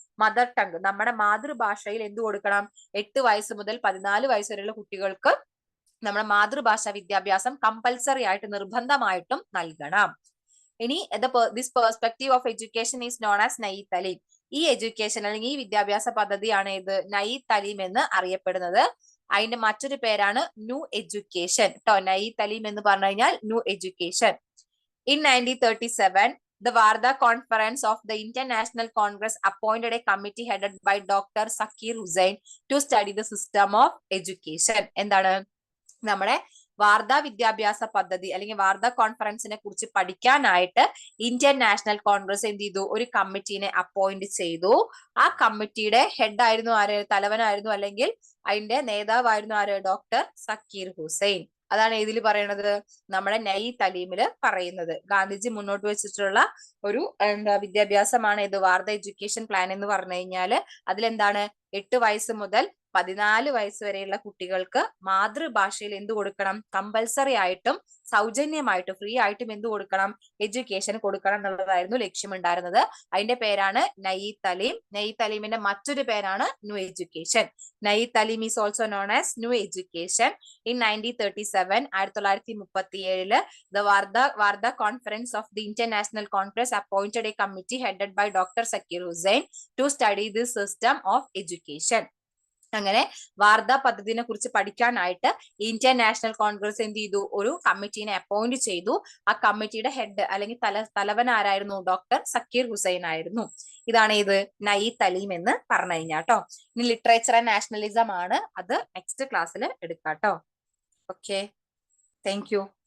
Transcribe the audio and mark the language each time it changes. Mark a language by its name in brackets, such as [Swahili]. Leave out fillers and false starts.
[Malayalam] Mother tongue, നമ്മുടെ മാതൃഭാഷയിൽ എന്ത് കൊടുക്കണം? 8 വയസ്സ് മുതൽ 14 വയസ്സ് വരെയുള്ള കുട്ടികൾക്ക് നമ്മുടെ മാതൃഭാഷ വിദ്യാഭ്യാസം കമ്പൽസറി ആയിട്ട് നിർബന്ധമായിട്ടും നൽകണം. [English] ഇനി this perspective of education is known as Nai Talim. [Malayalam] ഈ എഡ്യൂക്കേഷൻ അല്ലെങ്കിൽ ഈ വിദ്യാഭ്യാസ പദ്ധതിയാണ് ഇത് നയി തലീം എന്ന് അറിയപ്പെടുന്നത്. അതിന്റെ മറ്റൊരു പേരാണ് ന്യൂ എഡ്യൂക്കേഷൻ ട്ടോ. നയി തലീം എന്ന് പറഞ്ഞു കഴിഞ്ഞാൽ new education. [English] In 1937, the Wardha Conference of the International Congress appointed a committee headed by Dr. Zakir Hussain to study the system of education. [Malayalam] എന്താണ്? നമ്മുടെ വാർധ വിദ്യാഭ്യാസ പദ്ധതി അല്ലെങ്കിൽ വാർധ കോൺഫറൻസിനെ കുറിച്ച് പഠിക്കാനായിട്ട് ഇന്ത്യൻ നാഷണൽ കോൺഗ്രസ് എന്ത് ചെയ്തു? ഒരു കമ്മിറ്റീനെ അപ്പോയിന്റ് ചെയ്തു. ആ കമ്മിറ്റിയുടെ ഹെഡ് ആയിരുന്നു ആര്? തലവനായിരുന്നു അല്ലെങ്കിൽ അതിന്റെ നേതാവായിരുന്നു ആര്? ഡോക്ടർ സക്കീർ ഹുസൈൻ. അതാണ് ഇതിൽ പറയുന്നത്, നമ്മുടെ നയി തലീമില് പറയുന്നത്. ഗാന്ധിജി മുന്നോട്ട് വെച്ചിട്ടുള്ള ഒരു വിദ്യാഭ്യാസമാണ് ഇത് വാർധ എഡ്യൂക്കേഷൻ പ്ലാൻ എന്ന് പറഞ്ഞു കഴിഞ്ഞാല്. അതിലെന്താണ്? 8 വയസ്സ് മുതൽ 14 വയസ്സ് വരെയുള്ള കുട്ടികൾക്ക് മാതൃഭാഷയിൽ എന്ത് കൊടുക്കണം? കമ്പൽസറി ആയിട്ടും സൗജന്യമായിട്ടും ഫ്രീ ആയിട്ടും എന്ത് കൊടുക്കണം? എഡ്യൂക്കേഷൻ കൊടുക്കണം എന്നുള്ളതായിരുന്നു ലക്ഷ്യമുണ്ടായിരുന്നത്. അതിന്റെ പേരാണ് നയി തലീം. നയി തലീമിന്റെ മറ്റൊരു പേരാണ് new education. [English] Nai Talim is also known as new education. In 1937, 1937 the Wardha Conference of the International Congress appointed a committee headed by Dr. Zakir Hussain to study this system of education. [Malayalam] അങ്ങനെ വാർധ പദ്ധതിനെ കുറിച്ച് പഠിക്കാനായിട്ട് Indian national Congress എന്ത് ചെയ്തു? ഒരു കമ്മിറ്റീനെ appoint ചെയ്തു. ആ കമ്മിറ്റിയുടെ head അല്ലെങ്കിൽ തലവൻ ആരായിരുന്നു? ഡോക്ടർ സക്കീർ ഹുസൈൻ ആയിരുന്നു. ഇതാണ് ഇത് നയി തലീം എന്ന് പറഞ്ഞു കഴിഞ്ഞാട്ടോ. ഇനി ലിറ്ററേച്ചർ ആൻഡ് നാഷണലിസം ആണ്. അത് നെക്സ്റ്റ് ക്ലാസ്സിൽ എടുക്കാട്ടോ. Okay, thank you.